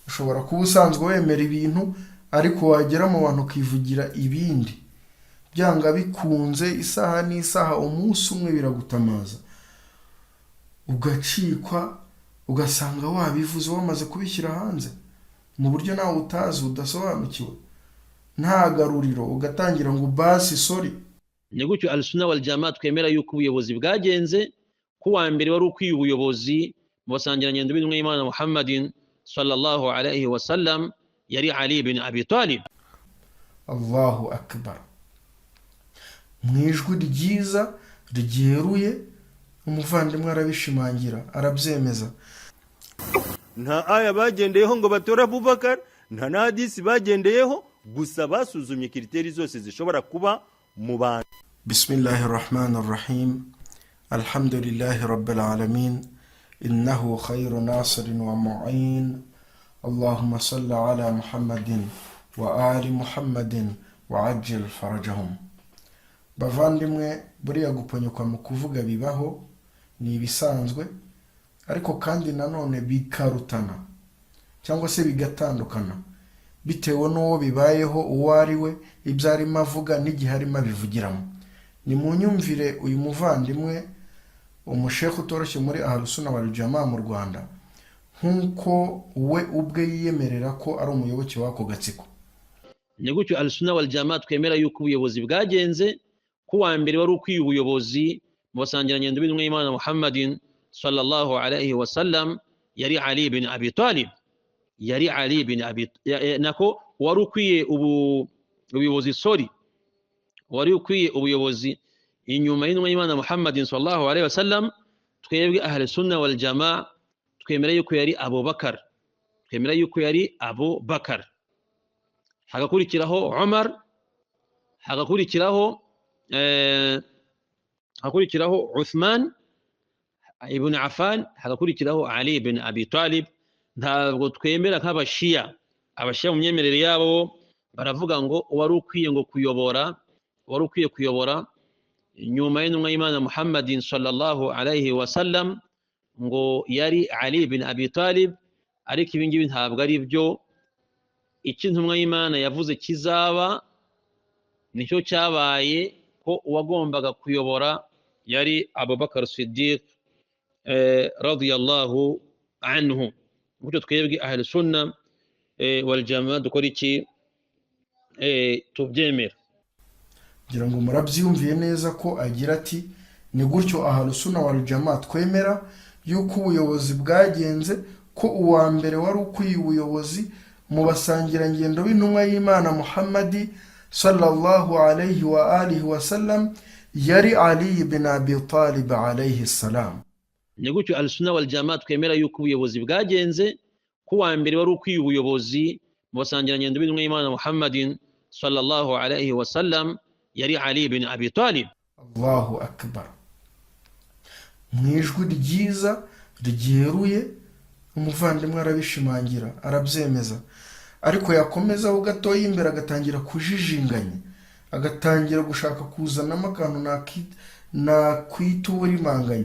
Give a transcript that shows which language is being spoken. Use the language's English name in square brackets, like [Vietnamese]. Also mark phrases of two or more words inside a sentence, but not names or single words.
[Kinyarwanda] ushobora kuba usanzwe wemera ibintu ariko wagera mu bantu ukivugira ibindi, byanga bikunze isaha n'isaha umunsi umwe biragutamaza, ugacikwa ugasanga wabivuze wamaze kubishyira hanze mu buryo nawe utazi udasobanukiwe, nta garuriro, ugatangira ngo basi sorry. ni gutyo [Arabic] السنة والجماعة [Kinyarwanda] twemera yuko ubuyobozi bwagenze ko wa mbere wari ukwiye ubuyobozi mu basangirangendo b'intumwa y'Imana Muhammadin [Arabic] صلى الله عليه وسلم [Kinyarwanda] yari Ali ibn Abi Talib. [Arabic] الله أكبر. [Kinyarwanda] Mwijwi ryiza ryeruye umuvandimwe arabishimangira, arabyemeza. Nta aya bagendeyeho ngo batora Abubakar, nta na hadisi bagendeyeho, gusa basuzumye kiriteri zose zishobora kuba mu bantu. [Arabic] بسم الله الرحمن الرحيم. الحمد لله رب العالمين. إنه خير ناصر ومعين. اللهم صل على محمد وآل محمد وعجل فرجهم. [Kinyarwanda] Bavandimwe, buriya guponyuka mu kuvuga bibaho, ni ibisanzwe, ariko kandi nanone bikarutana cyangwa se bigatandukana bitewe n'uwo bibayeho, uwo ari we, ibyo arimo avuga n'igihe arimo abivugiramo. Ni mu nyumvire uyu muvandimwe umushekhu utoroshye muri [Arabic] أهل السنة والجماعة [Kinyarwanda] mu Rwanda, nk'uko we ubwe yiyemerera ko ari umuyoboke w'ako gatsiko. Ni gutyo [Arabic] السنة والجماعة [Kinyarwanda] twemera yuko ubuyobozi bwagenze ko wa mbere wari ukwiye ubuyobozi mu basangirangendo b'intumwa y'Imana Muhammadin [Arabic] صلى الله عليه وسلم [Kinyarwanda] yari Ali ibn Abi Talib. Yari Ali ibn Abi nako wari ukwiye ubuyobozi wari ukwiye ubuyobozi inyuma y'intumwa y'Imana Muhammadin [Arabic] صلى الله عليه وسلم. [Kinyarwanda] Twebwe [Arabic] أهل السنة والجماعة [Kinyarwanda] twemera yuko yari Abubakar, twemera yuko yari Abubakar, hagakurikiraho Umar, hagakurikiraho Uthman ibn Affan, hagakurikiraho Ali ibn Abi Talib. Ntabwo twemera nk'abashiya. Abashiya mu myemerere yabo baravuga ngo wari ukwiye kuyobora nyuma y'intumwa y'Imana Muhammadin [Arabic] صلى الله عليه وسلم [Kinyarwanda] ngo yari Ali ibn Abi Talib, ariko ibi ngibi ntabwo ari byo. Icyo intumwa y'Imana yavuze kizaba nicyo cyabaye, ko uwagombaga kuyobora yari Abubakar Siddiq [Arabic] رضي الله عنه. [Kinyarwanda] Gutyo twebwe [Arabic] أهل السنة والجماعة [Kinyarwanda] dukora iki? Tubyemera. Ngira ngo murabyumviye neza ko agira ati ni gutyo [Arabic] أهل السنة والجماعة [Kinyarwanda] twemera yuko ubuyobozi bwagenze, ko uwa mbere wari ukwiye ubuyobozi mu basangirangendo b'intumwa y'Imana Muhammadi [Arabic] صلى الله عليه وآله وسلم [Kinyarwanda] yari Ali ibn Abi Talib [Arabic] عليه السلام. [Kinyarwanda] Ni gutyo [Arabic] السنة والجماعة [Kinyarwanda] twemera yuko ubuyobozi bwagenze ko wa mbere wari ukwiye ubuyobozi mu basangirangendo b'intumwa y'Imana Muhammadin [Arabic] صلى الله عليه وسلم [Kinyarwanda] yari Ali ibn Abi Talib. [Arabic] الله أكبر. [Kinyarwanda] Mwijwi ryiza ryeruye umuvandimwe arabishimangira, arabyemeza, ariko yakomezaho gatoya imbere agatangira kujijinganya, agatangira gushaka kuzanamo akantu nakwita uburimanganya.